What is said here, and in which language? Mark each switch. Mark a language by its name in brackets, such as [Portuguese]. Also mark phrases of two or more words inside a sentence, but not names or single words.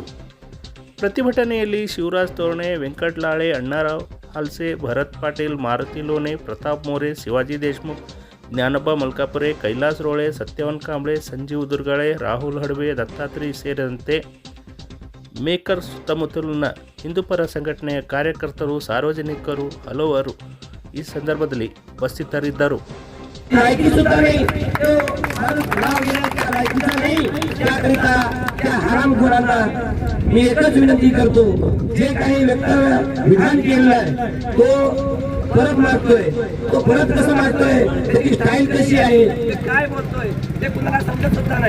[Kannada] ಪ್ರತಿಭಟನೆಯಲ್ಲಿ ಶಿವರಾಜ್ ತೋರಣೆ, ವೆಂಕಟ್ ಲಾಳೆ, ಅಣ್ಣಾರಾವ್ ಹಾಲ್ಸೆ, ಭರತ್ ಪಾಟೀಲ್, ಮಾರುತಿ ಲೋನೆ, ಪ್ರತಾಪ್ ಮೋರೆ, ಶಿವಾಜಿ ದೇಶಮುಖ್, ಜ್ಞಾನಬ್ಬ ಮಲ್ಕಾಪುರೆ, ಕೈಲಾಸ್ ರೋಳೆ, ಸತ್ಯವಂತ್ ಕಾಂಬ್ಳೆ, ಸಂಜೀವ್ ದುರ್ಗಾಳೆ, ರಾಹುಲ್ ಹಡಬೆ, ದತ್ತಾತ್ರಿ ಸೇರಿದಂತೆ ಮೇಕರ್ ಸುತ್ತಮುತ್ತಲಿನ ಹಿಂದೂಪರ ಸಂಘಟನೆಯ ಕಾರ್ಯಕರ್ತರು, ಸಾರ್ವಜನಿಕರು ಹಲವರು ಈ ಸಂದರ್ಭದಲ್ಲಿ ಉಪಸ್ಥಿತರಿದ್ದರು. [Marathi] मी एकच विनंती करतो, जे काही विधान केलेलं आहे तो परत मागतोय. तो परत कसं मागतोय, त्याची स्टाईल कशी आहे, काय बोलतोय ते कुणाला समजत सुद्धा नाही.